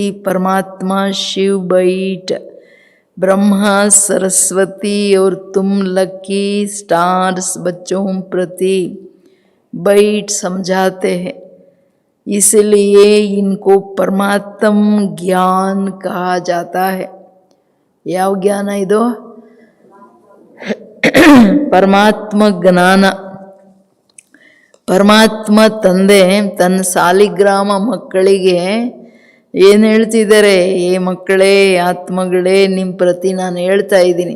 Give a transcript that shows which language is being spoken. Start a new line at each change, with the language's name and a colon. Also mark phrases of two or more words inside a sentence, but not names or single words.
Hindi: परमात्मा शिव बैठ, ब्रह्मा सरस्वती और तुम
English: lucky stars
Hindi: बच्चों प्रति बैठ समझाते हैं. इसलिए इनको परमात्म ज्ञान कहा जाता है.
Kannada: ಯಾವ ಜ್ಞಾನ ಇದು? ಪರಮಾತ್ಮ ಜ್ಞಾನ. ಪರಮಾತ್ಮ ತಂದೆ ತನ್ನ ಸಾಲಿಗ್ರಾಮ ಮಕ್ಕಳಿಗೆ ಏನು ಹೇಳ್ತಿದ್ದಾರೆ? ಏ ಮಕ್ಕಳೇ, ಆತ್ಮಗಳೇ, ನಿಮ್ಮ ಪ್ರತಿ ನಾನು ಹೇಳ್ತಾ ಇದ್ದೀನಿ.